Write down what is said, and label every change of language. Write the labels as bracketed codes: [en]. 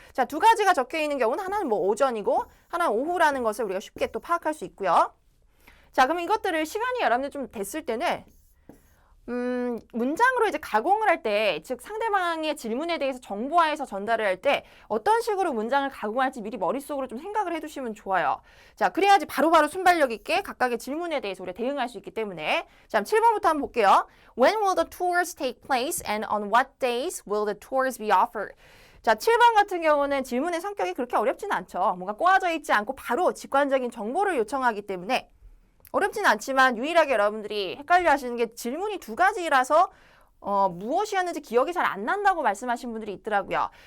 [ko] 자, 두 가지가 적혀 있는 경우는 하나는 뭐 오전이고 하나는 오후라는 것을 우리가 쉽게 또 파악할 수 있고요. 자, 그럼 이것들을 시간이 여러분들 좀 됐을 때는 문장으로 이제 가공을 할 때, 즉 상대방의 질문에 대해서 정보화해서 전달을 할 때 어떤 식으로 문장을 가공할지 미리 머릿속으로 좀 생각을 해두시면 좋아요. 자, 그래야지 바로바로 순발력 있게 각각의 질문에 대해서 우리가 대응할 수 있기 때문에. 자, 7번부터 한번 볼게요. [en] When will the tours take place and on what days will the tours be offered? [ko] 자, 7번 같은 경우는 질문의 성격이 그렇게 어렵진 않죠. 뭔가 꼬아져 있지 않고 바로 직관적인 정보를 요청하기 때문에 어렵진 않지만 유일하게 여러분들이 헷갈려 하시는 게 질문이 두 가지라서 무엇이었는지 기억이 잘 안 난다고 말씀하신 분들이 있더라고요.